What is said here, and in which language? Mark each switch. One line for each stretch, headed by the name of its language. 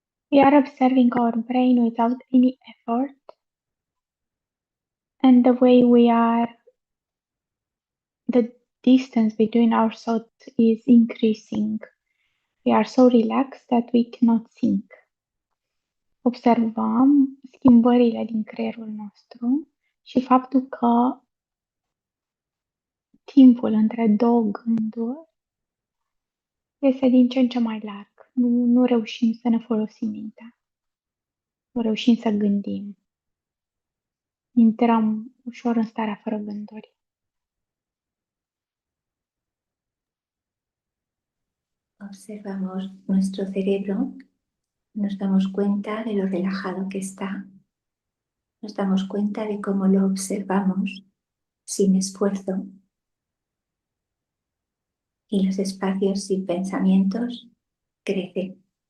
English: We are observing our brain without any effort, and the way the distance between our thoughts is increasing. We are so relaxed that we cannot think.
Romanian: Observăm schimbările din creierul nostru și faptul că timpul între două gânduri este din ce în ce mai larg. Nu reușim să ne folosim mintea. Nu reușim să gândim. Intrăm ușor în starea fără gânduri.
Spanish: Observamos nuestro cerebro, nos damos cuenta de lo relajado que está, nos damos cuenta de cómo lo observamos sin esfuerzo y los espacios sin pensamientos crecen.